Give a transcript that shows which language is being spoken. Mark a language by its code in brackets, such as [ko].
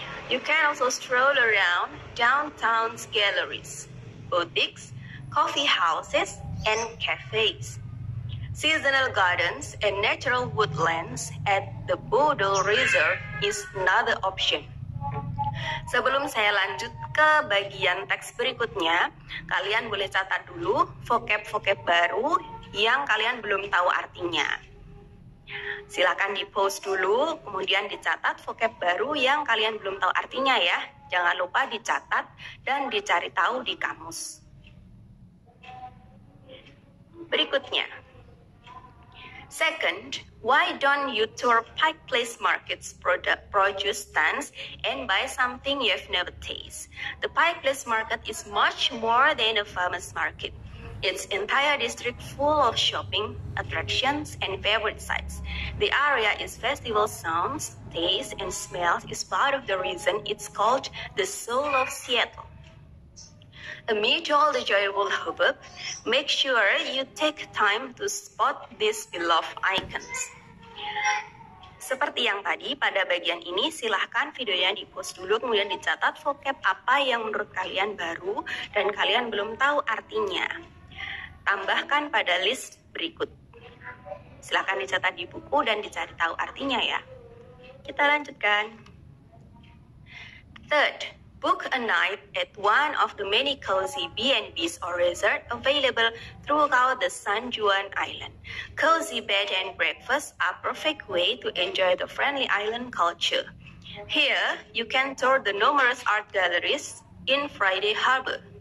[en] You can also stroll around downtown's galleries, boutiques, coffee houses, and cafes. Seasonal gardens and natural woodlands at the Bodo Reserve is another option. [id] Sebelum saya lanjut ke bagian teks berikutnya, kalian boleh catat dulu vocab-vocab baru yang kalian belum tahu artinya. Silakan di-post dulu, kemudian dicatat vocab baru yang kalian belum tahu artinya ya. Jangan lupa dicatat dan dicari tahu di kamus. Berikutnya. [en] Second, why don't you tour Pike Place Market's produce stands and buy something you've never tasted? The Pike Place Market is much more than a farmer's market. Its entire district full of shopping, attractions, and favorite sites. The area is festival sounds, taste, and smells is part of the reason it's called the soul of Seattle. Amid all the joyful hubbub, make sure you take time to spot these beloved icons. [id] Seperti yang tadi, pada bagian ini silahkan videonya di-post dulu, kemudian dicatat vocab apa yang menurut kalian baru dan kalian belum tahu artinya. Tambahkan pada list berikut. Silahkan dicatat di buku dan dicari tahu artinya ya. Kita lanjutkan. [en] Third, book a night at one of the many cozy B&Bs or resorts available throughout the San Juan Island. Cozy bed and breakfast are a perfect way to enjoy the friendly island culture. Here, you can tour the numerous art galleries in Friday Harbor.